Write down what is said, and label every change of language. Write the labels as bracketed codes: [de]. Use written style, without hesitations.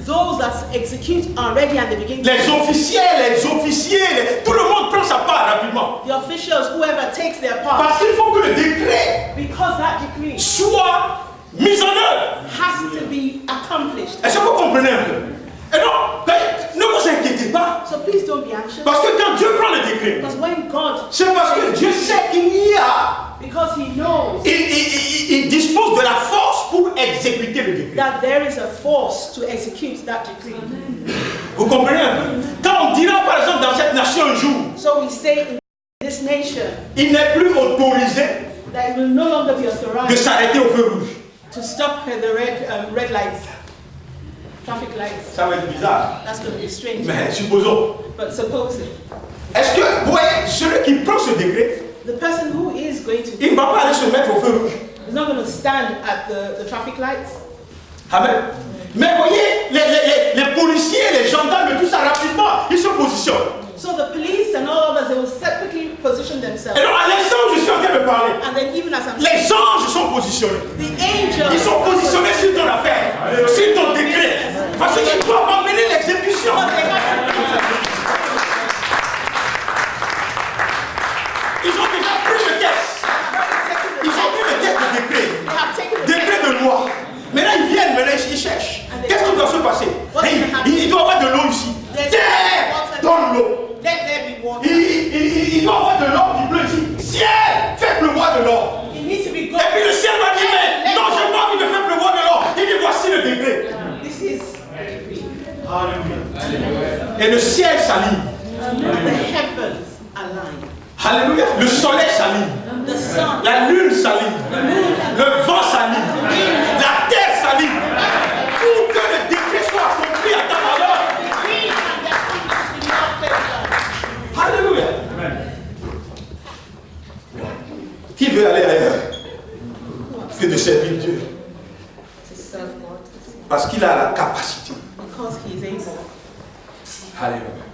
[en] those that execute are ready and they begin to, [fr] Les officiers, tout le monde prend sa part rapidement. [en] the officials, whoever takes their part, [fr] Parce qu'il faut que le décret [en] because that decree [fr] soit mis en œuvre. [en] has to be accomplished. [fr] Est-ce que vous comprenez un peu? Et donc, ne vous inquiétez pas. [en] So please don't be anxious. [fr] Parce que quand Dieu prend le décret, [en] Because when God, [fr] c'est parce que Dieu sait qu'il y a, [en] because He knows [fr] il dispose de la force pour exécuter le décret. [en] that there is a force to execute that decree. [fr] Vous comprenez un peu? Quand on dira par exemple dans cette nation un jour, [en] So we say in this nation [fr] il n'est plus autorisé [en] that it will no longer be [fr] de [en] authorized [fr] s'arrêter au feu rouge. [en] to stop the red lights, traffic lights. [fr] Ça va être bizarre. [en] That's going to be strange. [fr] Mais supposons. [en] But supposing [fr] Est-ce que, vous voyez, celui qui prend ce décret, [en] the person who is going to [fr] il ne va pas aller se mettre au feu rouge. [en] is not going to stand at the traffic lights. [fr] Amen. Mais voyez, les policiers, les gendarmes, tout ça rapidement, ils se positionnent. [en] So the police and all others, they will quickly position themselves. [fr] Et donc à l'instant où je suis en train de parler, [en] And then even as I'm [fr] les anges sont positionnés. [en] the angels, [fr] Ils sont positionnés sur ton affaire, sur ton décret. Parce qu'ils doivent emmener l'exécution. [en] oh, they have [fr] Ils ont déjà pris le texte. Ils ont pris le texte de décret. [en] they have taken the [fr] Décret de loi. Maintenant ils viennent, ils cherchent. Qu'est-ce qui doit se passer? Il doit y avoir de l'eau ici. Terre, donne l'eau. [en] let there be water. [fr] Il doit y avoir de l'or qui pleut ici. Ciel, fais pleuvoir de l'or. [en] It needs to be [fr] Et [en] God. [fr] puis le ciel va dire, mais non, j'ai pas envie de faire pleuvoir de l'or. Il dit, voici le décret. [en] This is the decree. [fr] Et le ciel s'aligne. [en] The heavens align. [fr] Alléluia. Le soleil s'aligne. [en] The sun, [fr] La lune s'aligne. Le vent s'aligne. La terre s'aligne. Pour que le décret soit accompli à ta faveur. [en] the decree and the accomplished in your favor. [fr] Alléluia. Qui veut aller ailleurs que de servir Dieu? [en] To serve God. [fr] Parce qu'il a la capacité. [en] Because He is able. [fr] Alléluia.